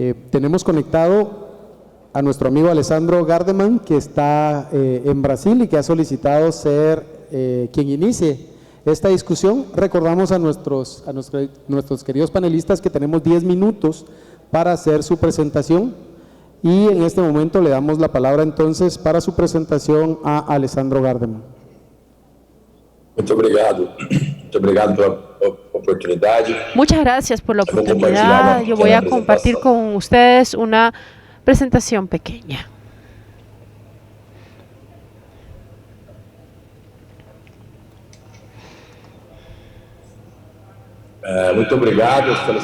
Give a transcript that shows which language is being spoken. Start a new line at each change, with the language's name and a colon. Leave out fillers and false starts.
Spanish: Tenemos conectado a nuestro amigo Alessandro Gardeman, que está en Brasil y que ha solicitado ser quien inicie esta discusión. Recordamos a nuestros queridos panelistas que tenemos 10 minutos para hacer su presentación y en este momento le damos la palabra entonces para su presentación a Alessandro Gardeman.
Portuguese: Muito obrigado pela oportunidade.
Spanish: Muchas gracias por la oportunidad. Yo voy a compartir con ustedes una presentación pequeña.
Portuguese: Muito obrigado.